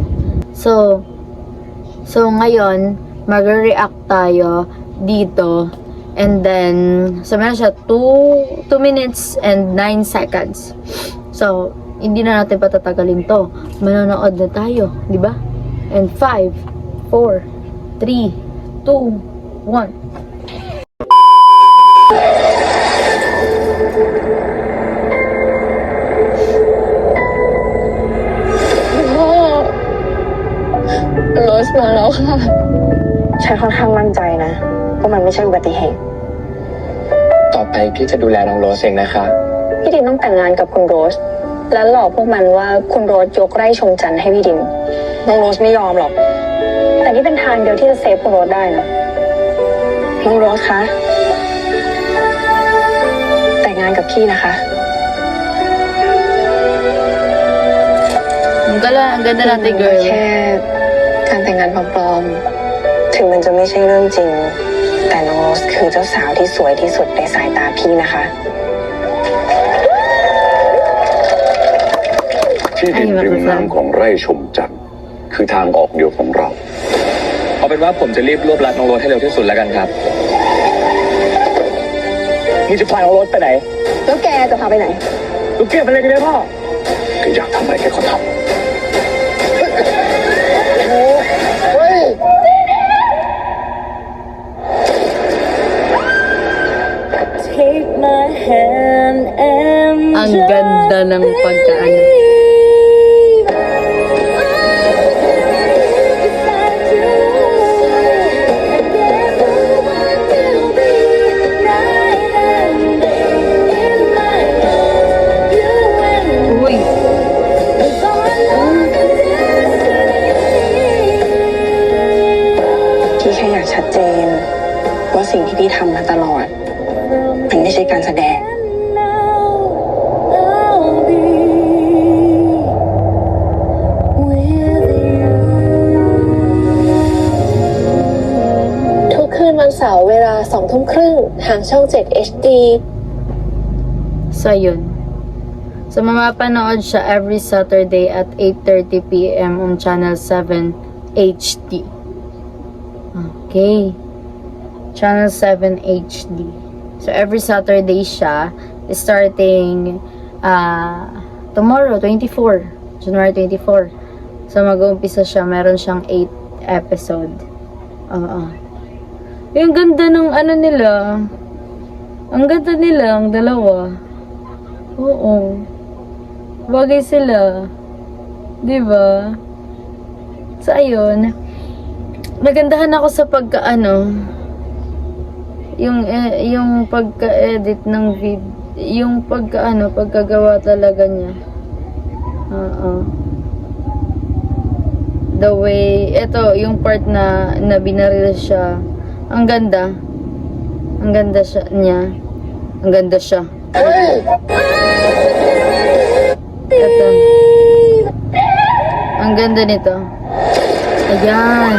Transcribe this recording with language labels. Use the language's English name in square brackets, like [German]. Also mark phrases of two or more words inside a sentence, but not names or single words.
[Filipino] So ngayon, mag-react tayo dito. [English] And then, [Filipino] so meron siya [English] 2 minutes and 9 seconds. [Filipino] So, hindi na natin patatagalin to. Manonood na tayo, di ba? And 5, 4, 3, 2, 1. [Thai] โรสมาแล้วค่ะฉันค่อนข้างมั่นใจนะว่ามันไม่ใช่อุบัติเหตุ ต่อไปพี่จะดูแลน้องโรสเองนะคะ พี่ดินต้องแต่งงานกับคุณโรสแล้วหลอกพวกมันว่าคุณโรสยกไร่ชมจันทร์ให้พี่ดินน้องโรสไม่ยอมหรอกแต่นี่เป็นทางเดียวที่จะเซฟคุณโรสได้นะน้องโรสคะแต่งงานกับพี่นะคะ [Filipino] Ang ganda natin, girl. [Thai] แค่การแต่งงานปลอมๆถึงมันจะไม่ใช่เรื่องจริงแต่น้องโรสคือเจ้าสาวที่สวยที่สุดในสายตาพี่นะคะ ที่ดินริมน้ำของไร่ชมจันทร์คือทางออกเดียวของเรา เอาเป็นว่าผมจะรีบรวบรัดน้องโรสให้เร็วที่สุดแล้วกันครับนี่จะพาน้องโรสไปไหน แล้วแกจะพาไปไหน ลูกเก็บอะไรกันเนี่ยพ่อ แกอยากทำอะไรแกก็ทำ [Filipino] Ang ganda ng pagkaano. Uy. [Thai] พี่แค่อยากชัดเจนว่าสิ่งที่พี่ทำมาตลอดมันไม่ใช่การแสดงทุกคืนวันเสาร์เวลา 20:30 ทางช่อง 7 HD [Filipino] So, yun. So, mamapanood siya [English] every Saturday at 8:30 PM on Channel 7 HD. [Filipino] Okay. Channel 7 HD. So, [English] every Saturday [Filipino] siya, [English] starting tomorrow, [Filipino] 24. January 24. So, mag-uumpisa siya. Meron siyang 8 episode. Oo. Yung ganda ng ano nila. Ang ganda nila, ang dalawa. Oo. Bagay sila. Diba? So, ayun. Nagandahan ako sa yung pagka-edit ng video. Yung pagkagawa talaga niya. Oo. [English] The way, [Filipino] eto, yung part na binaril siya. Ang ganda. Ang ganda niya. Ang ganda siya. Eto. Ang ganda nito. Ayan.